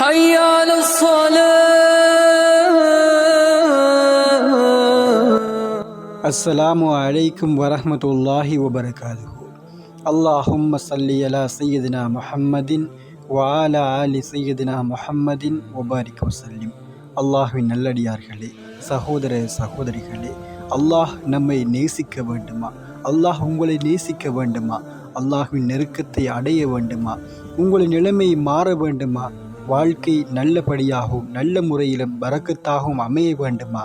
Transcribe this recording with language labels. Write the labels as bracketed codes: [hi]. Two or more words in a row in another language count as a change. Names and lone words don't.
[ar] حي على الصلاة. السلام عليكم ورحمة الله وبركاته. اللهم صل على سيدنا محمد وعلى آل سيدنا محمد وبارك وسلم. [ta] அல்லாஹ்வின் நல்லடியார்களே, சகோதர சகோதரிகளே, அல்லாஹ் நம்மை நேசிக்க வேண்டுமா? அல்லாஹ் உங்களை நேசிக்க வேண்டுமா? அல்லாஹ்வின் நெருக்கத்தை அடைய வேண்டுமா? உங்களின் நிலைமை மாற வேண்டுமா? வாழ்க்கை நல்லபடியாகவும் நல்ல முறையிலும் பரக்கத்தாகவும் அமைய வேண்டுமா?